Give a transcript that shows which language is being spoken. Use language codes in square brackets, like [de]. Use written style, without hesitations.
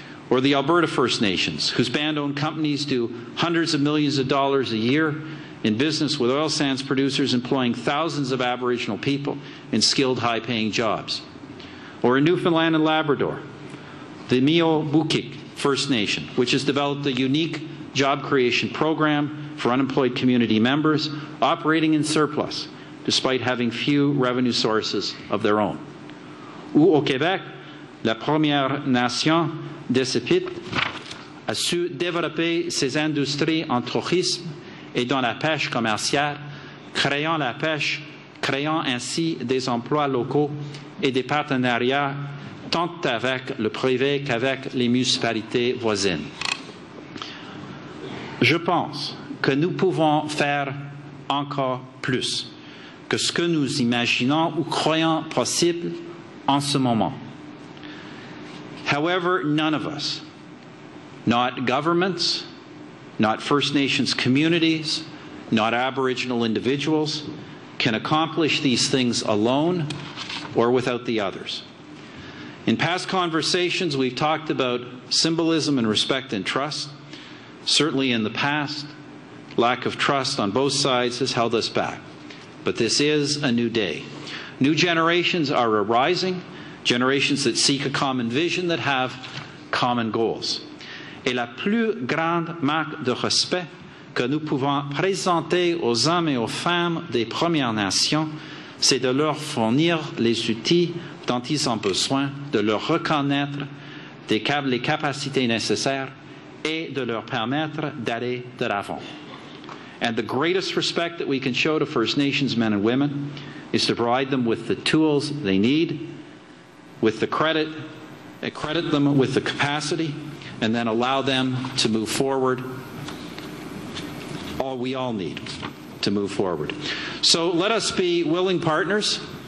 [en] Or the Alberta First Nations, whose band-owned companies do hundreds of millions of dollars a year in business with oil sands producers employing thousands of Aboriginal people in skilled, high-paying jobs. Or in Newfoundland and Labrador, the Mio-Bukik First Nation, which has developed a unique job creation program for unemployed community members, operating in surplus, despite having few revenue sources of their own. [fr] Ou au Québec, la Première Nation de Sepit a su développer ses industries en tourisme et dans la pêche commerciale, créant ainsi des emplois locaux et des partenariats tant avec le privé qu'avec les municipalités voisines. Je pense que nous pouvons faire encore plus que ce que nous imaginons ou croyons possible en ce moment. [en] However, none of us, not governments, not First Nations communities, not Aboriginal individuals, can accomplish these things alone or without the others. In past conversations, we've talked about symbolism and respect and trust. Certainly in the past, lack of trust on both sides has held us back. But this is a new day. New generations are arising, generations that seek a common vision, that have common goals. [fr] Et la plus grande marque de respect que nous pouvons présenter aux hommes et aux femmes des Premières Nations, c'est de leur fournir les outils dont ils ont besoin, de leur reconnaître les capacités nécessaires et de leur permettre d'aller de l'avant. [en] And the greatest respect that we can show to First Nations men and women is to provide them with the tools they need, with the credit them with the capacity, and then allow them to move forward. All we all need to move forward. So let us be willing partners.